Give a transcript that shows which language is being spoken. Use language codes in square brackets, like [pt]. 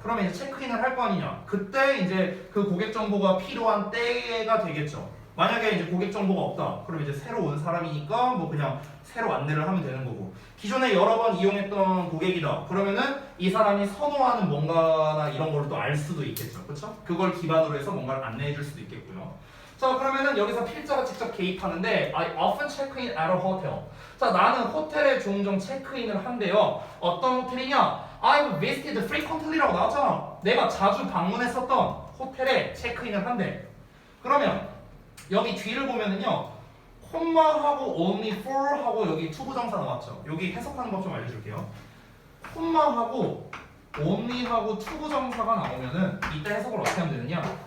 [ko] 그러면 이제 체크인을 할 거 아니냐. 그때 이제 그 고객 정보가 필요한 때가 되겠죠. 만약에 이제 고객 정보가 없다. 그럼 이제 새로 온 사람이니까 뭐 그냥 새로 안내를 하면 되는 거고. 기존에 여러 번 이용했던 고객이다. 그러면은 이 사람이 선호하는 뭔가나 이런 걸 또 알 수도 있겠죠. 그렇죠? 그걸 기반으로 해서 뭔가를 안내해 줄 수도 있겠고요. 자, 그러면은 여기서 필자가 직접 개입하는데 [en] I often check in at a hotel. [ko] 자, 나는 호텔에 종종 체크인을 한대요. 어떤 호텔이냐? [en] I've visited frequently라고 [ko] 나왔잖아. 내가 자주 방문했었던 호텔에 체크인을 한대. 그러면 여기 뒤를 보면은요. 콤마하고 only for 하고 여기 투부정사 나왔죠. 여기 해석하는 법 좀 알려줄게요. 콤마하고 only하고 투부정사가 나오면은 이때 해석을 어떻게 하면 되느냐?